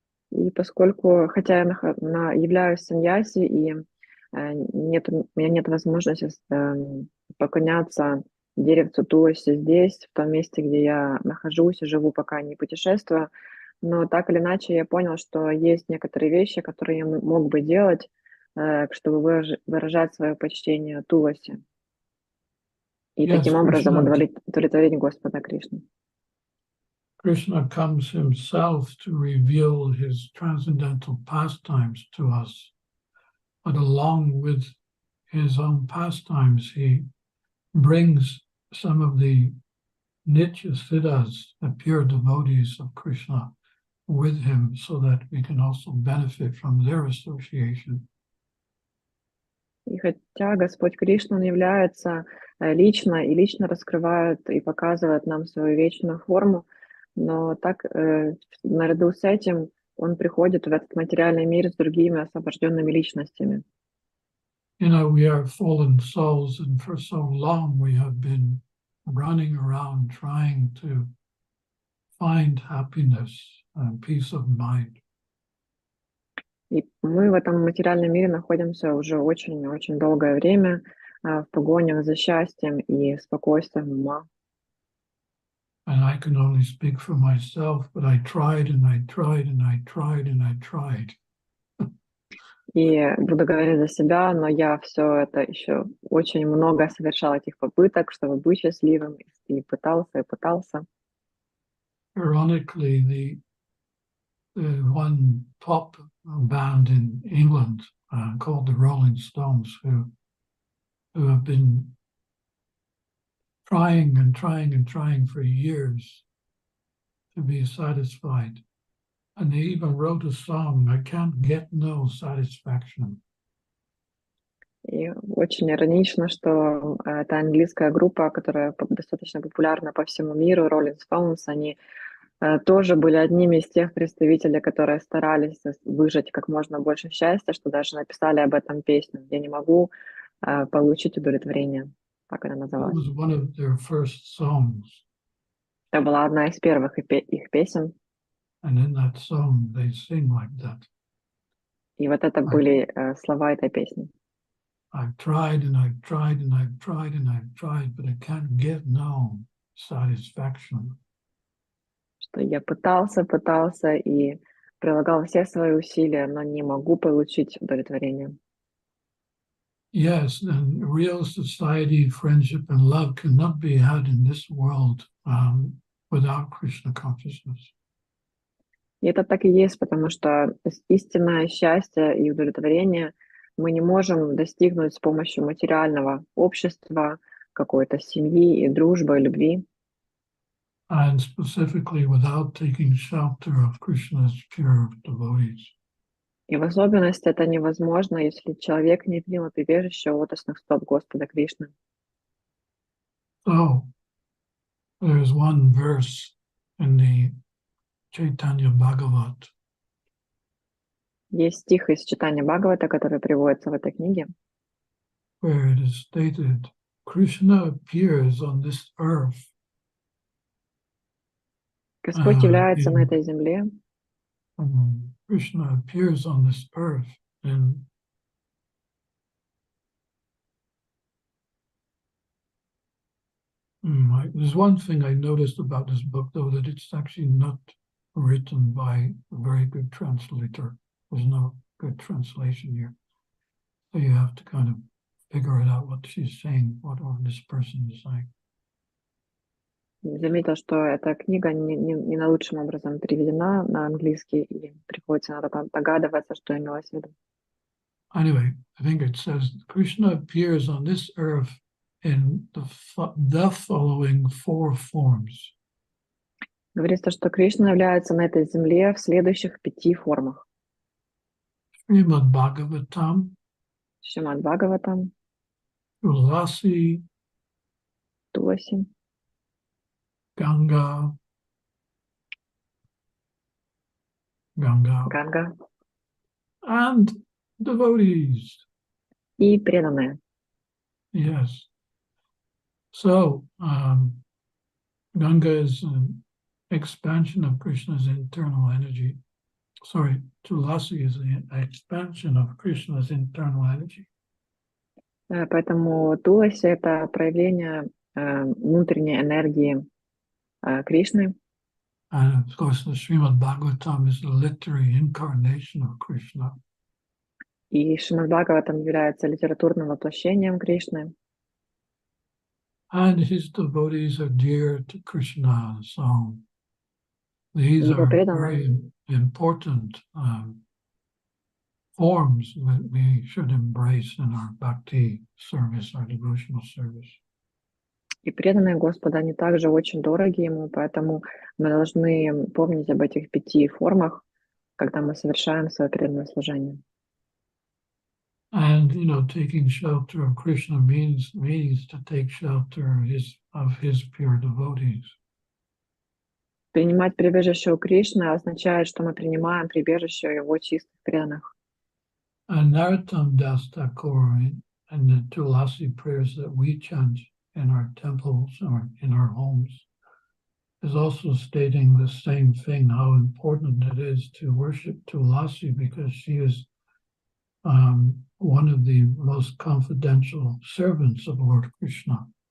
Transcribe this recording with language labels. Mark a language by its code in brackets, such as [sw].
[ru] И поскольку, хотя я являюсь саньяси, и у меня нет возможности поклоняться деревцу Туласи здесь, в том месте, где я нахожусь и живу, пока не путешествую, но так или иначе я понял, что есть некоторые вещи, которые я мог бы делать, чтобы выражать свое почтение Туласи. И таким образом удовлетворить Господа Кришну. [en] Krishna comes himself to reveal his transcendental pastimes to us, but along with his own pastimes, he brings some of the Nitya Siddhas, the pure devotees of Krishna, with him so that we can also benefit from their association. [ru] И хотя Господь Кришна, Он является лично раскрывает и показывает нам свою вечную форму, но так наряду с этим Он приходит в этот материальный мир с другими освобожденными личностями. [en] You know, we are fallen souls, and for so long we have been running around trying to find happiness and peace of mind. [ru] И мы в этом материальном мире находимся уже очень-очень долгое время в погонях за счастьем и спокойствием ума. [en] And I can only speak for myself, but I tried and I tried and I tried and I tried. [ru] И буду говорить за себя, но я все это еще очень много совершал этих попыток, чтобы быть счастливым, и пытался. [en] Ironically, the one pop band in England called the Rolling Stones, who have been trying and trying and trying for years to be satisfied. And they even wrote a song, I Can't Get No Satisfaction. [ru] И очень иронично, что это английская группа, которая достаточно популярна по всему миру, Rolling Stones, они тоже были одними из тех представителей, которые старались выжать как можно больше счастья, что даже написали об этом песню «Я не могу получить удовлетворение». Так она [en] It [ru] называлась. [en] was one of their first songs. [ru] Это была одна из первых их песен. [en] And in that song, they sing like that. [ru] И вот это были слова этой песни. [en] I've tried and I've tried and I've tried and I've tried, but I can't get no satisfaction. [ru] Что я пытался и прилагал все свои усилия, но не могу получить удовлетворение. [en] Yes, and real society, friendship, and love cannot be had in this world without Krishna consciousness. [ru] И это так и есть, потому что истинное счастье и удовлетворение мы не можем достигнуть с помощью материального общества, какой-то семьи и дружбы, и любви. [en] And specifically without taking shelter of Krishna's pure devotees. [ru] И в особенности это невозможно, если человек не принял прибежище у лотосных стоп Господа Кришны. [en] So, there's one verse in the Chaitanya Bhagavat. [ru] Есть стих из читания Бхагавата, который приводится в этой книге, [en] where it is stated, Krishna appears on this earth. [ru] Господь является на этой земле, [en] Krishna appears on this earth in there's one thing I noticed about this book, though, that it's actually not written by a very good translator. There's no good translation here. So you have to kind of figure it out what she's saying, what this person is saying. [ru] заметил, что эта книга не наилучшим образом переведена на английский, и приходится иногда догадываться, что имелось в виду. [en] Anyway, I think it says Krishna appears on this earth in the following four forms. [ru] Говорится, что Кришна является на этой земле в следующих 5 формах. Шримад Бхагаватам, Шримад Бхагаватам, [en] Tulasi, [ru] Туласи, [en] Ganga, [ru] Ганга [en] and devotees. [ru] и преданные. [en] Yes. So, Ganga is an expansion of Krishna's internal energy. Sorry, Tulasi is an expansion of Krishna's internal energy. [ru] Поэтому Туласи — это проявление внутренней энергии Кришны. [en] And of course, the Srimad Bhagavatam is the literary incarnation of Krishna. [ru] И Шримад Бхагаватам является литературным воплощением Кришны. [en] And his devotees are dear to Krishna. So these [ru] Его [en] are [ru] преданные [en] very important forms that we should embrace in our bhakti service, our devotional service. [ru] и преданные Господа, они также очень дороги Ему, поэтому мы должны помнить об этих 5 формах, когда мы совершаем свое преданное служение. [en] And taking shelter of Krishna means to take shelter of his pure devotees. [ru] Принимать прибежище у Кришны означает, что мы принимаем прибежище у Его чистых преданных. [en] And Narottam Das Thakur and the Tulasi prayers that we chant in our temples or in our homes is also stating the same thing, how important it is to worship Tulasi because she is one of the most confidential servants of Lord Krishna.